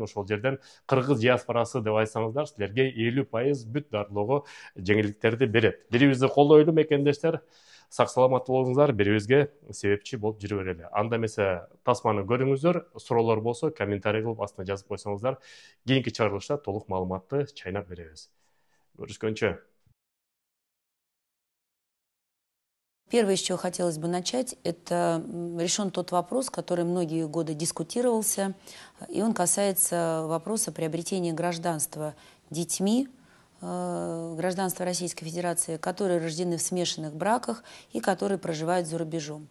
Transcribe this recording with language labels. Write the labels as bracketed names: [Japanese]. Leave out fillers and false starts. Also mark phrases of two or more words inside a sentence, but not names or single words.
[Kyrgyz] Ошол жерден кыргыз диаспорасы деп айтсаңыздар, силерге 50% бүт дарылоого жеңилдиктерди берет. Бирибизди колдойлу мекендештер. Сак саламат болуңуздар, бирибизге себепчи болуп жүрө берели. Анда эмесе тасманы көрүңүздөр, суроолор болсо комментарий кылып астына жазып койсоңуздар, кийинки чыгарылышта толук маалыматты чайнап беребиз. Көрүшкөнчө. [Russian] Первое, с чего хотелось бы начать, это решен тот вопрос, который многие годы дискутировался, и он касается вопроса приобретения гражданства детьми, гражданства Российской Федерации, которые рождены в смешанных браках и которые проживают за рубежом.